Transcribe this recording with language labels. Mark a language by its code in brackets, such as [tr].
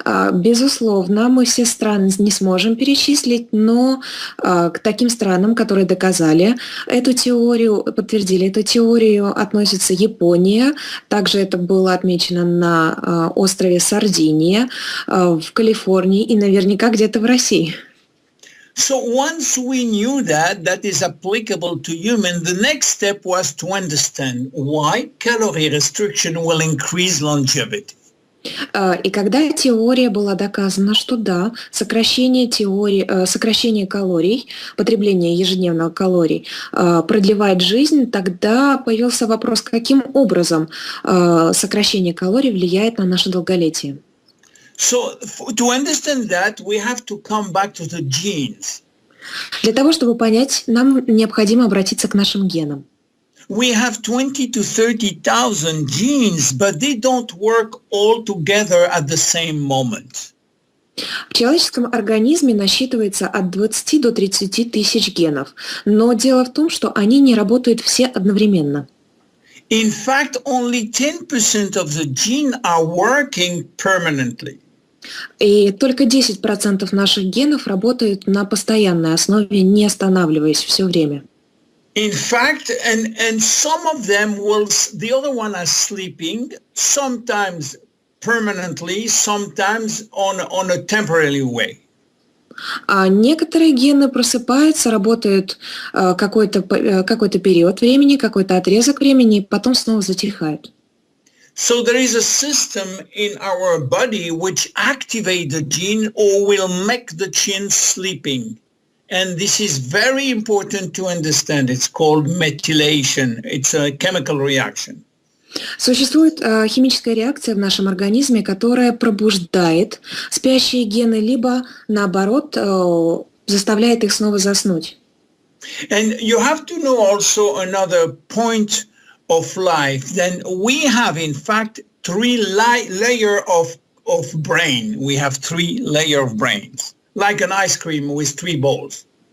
[ru] Безусловно, мы все страны не сможем перечислить, но к таким странам, которые доказали эту теорию, подтвердили эту теорию, относится Япония. Также это было отмечено на острове Сардиния, в Калифорнии и наверняка где-то в России. [en] So once we knew that is applicable to humans, the next step was to understand why calorie restriction will increase longevity. [ru] И когда теория была доказана, что да, сокращение калорий, потребление ежедневного калорий продлевает жизнь, тогда появился вопрос, каким образом сокращение калорий влияет на наше долголетие. [en] So to understand that, we have to come back to the genes. [ru] Для того, чтобы понять, нам необходимо обратиться к нашим генам. [en] We have 20 to 30,000 genes, but they don't work all together at the same moment. [ru] В человеческом организме насчитывается от 20 до 30 тысяч генов, но дело в том, что они не работают все одновременно. [en] In fact, only 10% of the genes are working permanently. [ru] И только 10% наших генов работают на постоянной основе, не останавливаясь все время. [en] In fact, and some of them the other one are sleeping, sometimes permanently, sometimes on a temporary way. [ru] А некоторые гены просыпаются, работают какой-то период времени, какой-то отрезок времени, и потом снова затихают. [en] So there is a system in our body which activates the gene or will make the gene sleeping. And this is very important to understand. It's called methylation. It's a chemical reaction. [ru] Существует химическая реакция в нашем организме, которая пробуждает спящие гены, либо, наоборот, заставляет их снова заснуть. [en] And you have to know also another point of life. Then we have, in fact, three layers of brain. We have three layers of brains. Like an ice cream with three balls.